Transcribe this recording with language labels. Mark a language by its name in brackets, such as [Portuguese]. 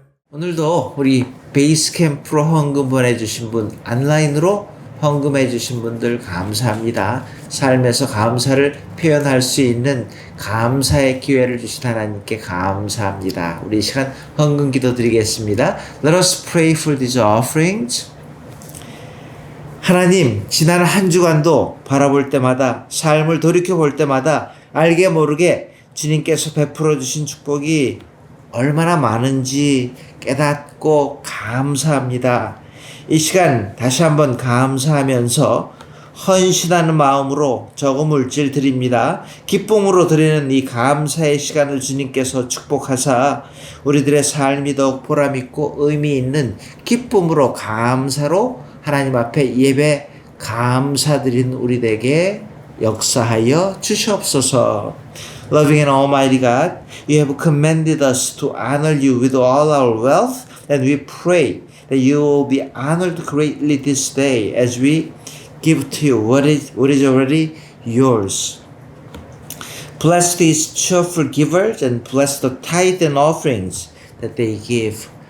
[Korean] 오늘도 우리 베이스 캠프로 헌금 보내주신 분, 온라인으로 헌금해주신 분들 감사합니다. 삶에서 감사를 표현할 수 있는 감사의 기회를 주신 하나님께 감사합니다. 우리 이 시간 헌금 기도 드리겠습니다. [English] Let us pray for these offerings. [Korean] 하나님, 지난 한 주간도 바라볼 때마다, 삶을 돌이켜볼 때마다 알게 모르게 주님께서 베풀어 주신 축복이 얼마나 많은지 깨닫고 감사합니다. 이 시간 다시 한번 감사하면서 헌신하는 마음으로 적은 물질 드립니다. 기쁨으로 드리는 이 감사의 시간을 주님께서 축복하사 우리들의 삶이 더욱 보람있고 의미 있는 기쁨으로 감사로 하나님 앞에 예배 감사드린 우리에게 역사하여 주시옵소서. [English] Loving and Almighty God, you have commanded us to honor you with all our wealth, and we pray that you will be honored greatly this day as we give to you what is already yours. Bless these cheerful givers and bless the tithe and offerings that they give.